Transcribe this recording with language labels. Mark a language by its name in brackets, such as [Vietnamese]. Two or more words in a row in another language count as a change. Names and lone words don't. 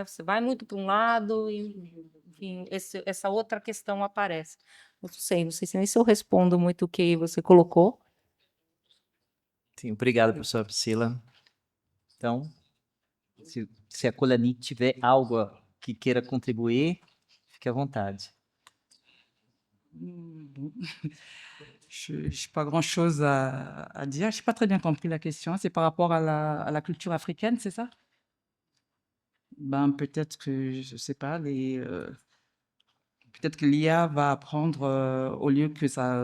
[Portuguese] Você vai muito para um lado e, enfim, essa outra questão aparece. Não sei nem se eu respondo muito o que você colocou. Sim, obrigado, professora Priscila. Então, se a Coelani tiver algo que queira contribuir, fique à vontade. [French] Je n'ai pas grand-chose à dire. Je n'ai pas très bien compris la question. C'est par rapport à la culture africaine, c'est ça? Ben, peut-être que, je ne sais pas, peut-être que l'IA va apprendre au lieu que ça.